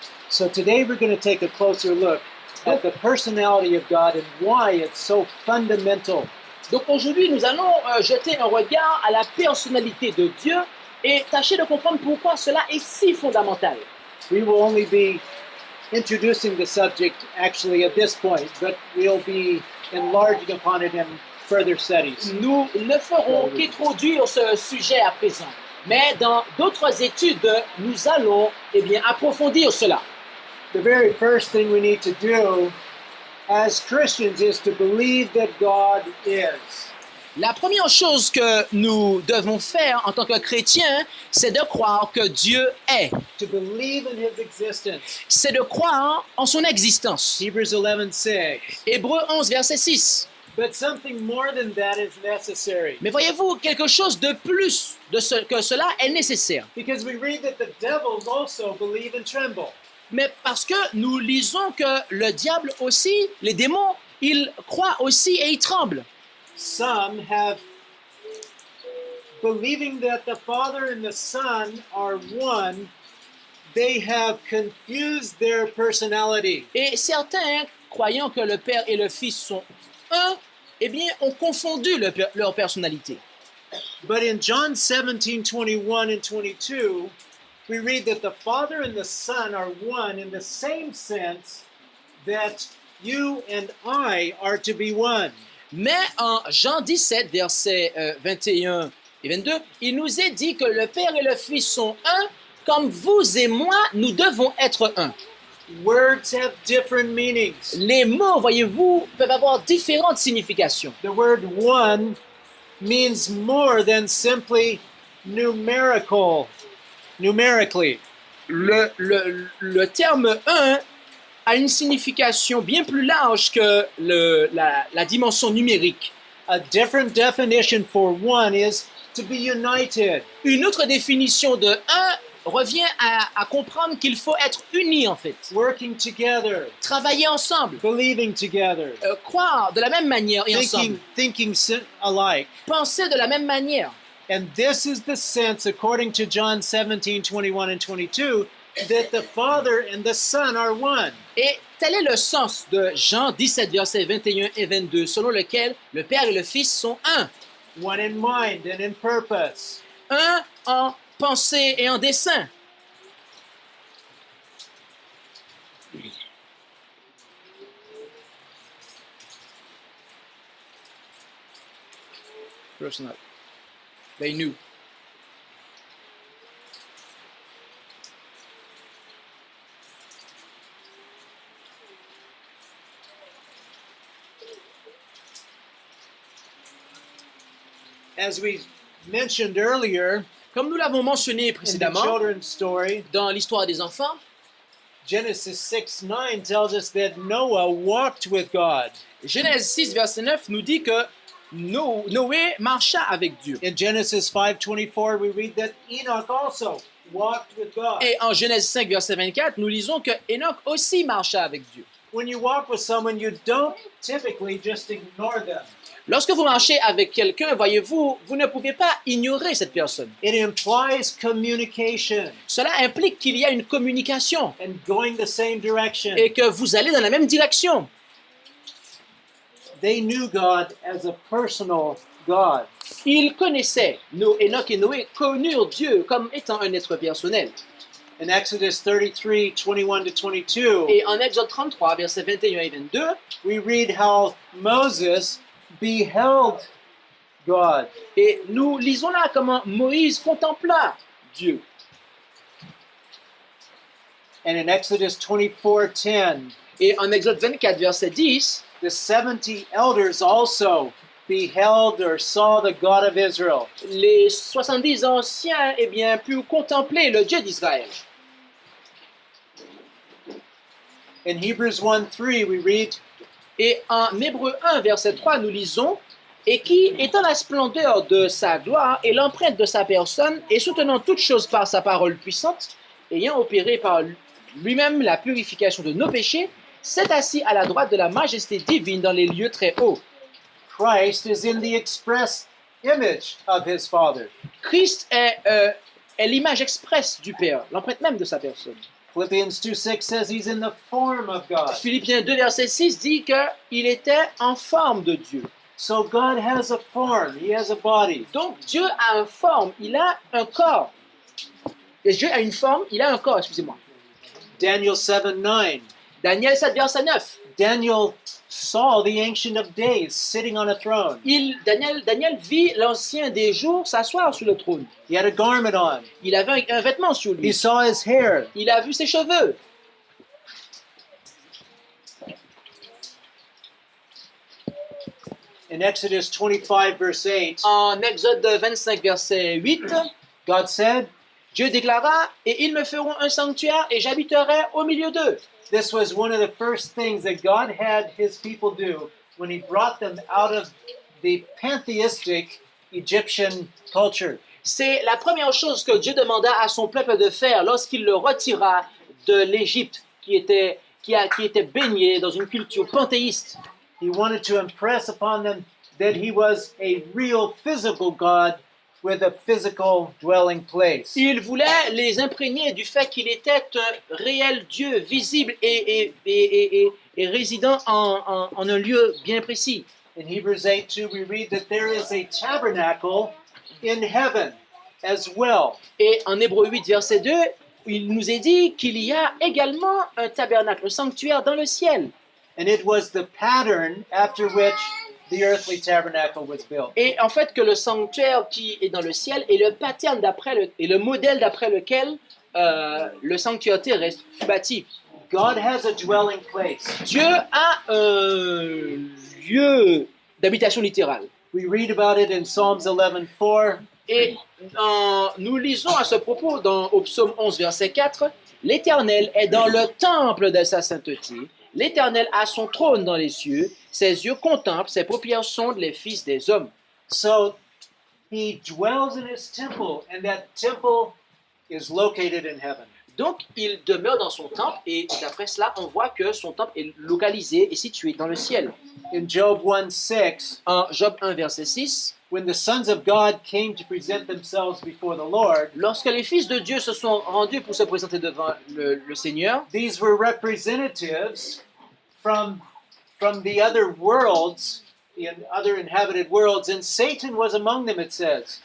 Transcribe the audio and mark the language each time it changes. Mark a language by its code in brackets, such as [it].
[en] So today we're going to take a closer look at the personality of God and why it's so fundamental. [fr] Donc aujourd'hui, nous allons jeter un regard à la personnalité de Dieu et tâcher de comprendre pourquoi cela est si fondamental. [en] We will only be introducing the subject actually at this point, but we'll be enlarging upon it in further studies. [fr] Nous ne ferons qu'introduire ce sujet à présent. Mais dans d'autres études, nous allons approfondir cela. [en] The very first thing we need to do as Christians is to believe that God is. [fr] La première chose que nous devons faire en tant que chrétiens, c'est de croire que Dieu est. [en] To believe in his existence. [fr] C'est de croire en son existence. [en] Hebrews 11:6. [fr] Hébreux 11, verset 6. [en] But something more than that is necessary. [fr] Mais voyez-vous, quelque chose de plus que cela est nécessaire. [en] Because we read that the devils also believe and tremble. [fr] Mais parce que nous lisons que le diable aussi, les démons, ils croient aussi et ils tremblent. [en] Some have, believing that the Father and the Son are one, they have confused their personality. [fr] Et certains, croyant que le Père et le Fils sont un, eh bien, ont confondu leur personnalité. [en] But in John 17:21 and 22, we read that the Father and the Son are one in the same sense that you and I are to be one. [fr] Mais en Jean 17, versets 21 et 22, il nous est dit que le Père et le Fils sont un, comme vous et moi, nous devons être un. [en] Words have different meanings. [fr] Les mots, voyez-vous, peuvent avoir différentes significations. [en] The word one means more than simply numerically. [fr] Le terme un a une signification bien plus large que la dimension numérique. [en] A different definition for one is to be united. [fr] Une autre définition de un revient à comprendre qu'il faut être unis en fait. [en] Working together, [fr] Travailler ensemble, [en] believing together, [fr] croire de la même manière et ensemble, [en] thinking alike. [fr] penser de la même manière. [en] And this is the sense, according to John 17:21 and 22, that the Father and the Son are one. [fr] Et tel est le sens de Jean 17, versets 21 et 22, selon lequel le Père et le Fils sont un. [en] One in mind and in purpose. [fr] Un en pensée et en dessein. [en] Personal. They knew. As we mentioned earlier, [fr] Comme nous l'avons mentionné [en] in the [fr] précédemment, [en] children's story, [fr] dans l'histoire des enfants, [en] Genesis 6:9 tells us that Noah walked with God. [fr] Genèse 6, verset 9 nous dit que Noé marcha avec Dieu. [en] In Genesis 5:24, we read that Enoch also walked with God. [fr] Et en Genèse 5, verset 24, nous lisons que Enoch aussi marcha avec Dieu. [en] When you walk with someone, you don't typically just ignore them. [fr] Lorsque vous marchez avec quelqu'un, voyez-vous, vous ne pouvez pas ignorer cette personne. [en] It implies communication [fr] Cela implique qu'il y a une communication [en] and going the same direction. [fr] et que vous allez dans la même direction. [en] they knew God as a personal God. [fr] Ils connaissaient, Enoch et Noé connurent Dieu comme étant un être personnel. [en] In Exodus 33, 21 to 22, [fr] Et en Exode 33, versets 21 et 22, [en] we read how Moses beheld God. [fr] et nous lisons là comment Moïse contempla Dieu. [en] And in Exodus 24:10, [fr] Et en Exode 24, verset 10, [en] the 70 elders also beheld or saw the God of Israel. [fr] les 70 anciens eh bien, purent contempler le Dieu d'Israël. [en] In Hebrews 1:3, we read, [fr] Et en Hébreux 1, verset 3, nous lisons et qui, étant la splendeur de sa gloire et l'empreinte de sa personne, et soutenant toutes choses par sa parole puissante, ayant opéré par lui-même la purification de nos péchés, s'est assis à la droite de la majesté divine dans les lieux très hauts. [en] Christ is in the express image of his Father. [fr] Christ est l'image expresse du Père, l'empreinte même de sa personne. [en] Philippians 2:6 says he's in the form of God. [fr] Philippiens 2, verset 6 dit qu'il était en forme de Dieu. [en] So God has a form, he has a body. [fr] Donc Dieu a une forme, il a un corps. Et Dieu a une forme, il a un corps, excusez-moi. [en] Daniel 7:9. [fr] Daniel 7, verset 9. [en] Daniel saw the Ancient of Days sitting on a throne. [fr] Daniel vit l'ancien des jours s'asseoir sur le trône. [en] He had a garment on. [fr] Il avait un vêtement sur [en] He [fr] lui. [en] saw his hair. [fr] Il a vu ses cheveux. [en] In Exodus 25, verse 8, [fr] En Exode 25, verset 8, [en] God said, [fr] Dieu déclara, et ils me feront un sanctuaire et j'habiterai au milieu d'eux. [en] this was one of the first things that God had his people do when he brought them out of the pantheistic Egyptian culture. [fr] C'est la première chose que Dieu demanda à son peuple de faire lorsqu'il le retira de l'Égypte qui était baigné dans une culture panthéiste. [en] He wanted to impress upon them that he was a real physical God with a physical dwelling place. [fr] Il voulait les imprégner du fait qu'il était un réel Dieu visible et résident en un lieu bien précis. [en] In Hebrews 8:2, we read that there is a tabernacle in heaven as well. [fr] Et en Hébreux 8, verset 2, il nous est dit qu'il y a également un tabernacle, un sanctuaire dans le ciel. [en] And it was the pattern after which the earthly tabernacle was built. [fr] Et en fait, que le sanctuaire qui est dans le ciel est le pattern et le modèle d'après lequel le sanctuaire terrestre fut bâti. [en] God has a dwelling place. [fr] Dieu a un lieu d'habitation littérale. [en] We read about it in Psalms 11:4. [fr] Et nous lisons à ce propos au psaume 11, verset 4, « L'Éternel est dans le temple de sa sainteté. L'Éternel a son trône dans les cieux. Ses yeux contemplent, ses paupières sondent les fils des hommes. » [en] So he dwells in his temple, and that temple is located in heaven. [fr] Donc, il demeure dans son temple, et d'après cela, on voit que son temple est localisé et situé dans le ciel. [en] In Job 1:6, [fr] En Job 1, verset 6, [en] when the sons of God came to present themselves before the Lord, [fr] lorsque les fils de Dieu se sont rendus pour se présenter devant le Seigneur, [en] these were representatives from the other worlds, the other inhabited worlds, and Satan was among them, it says.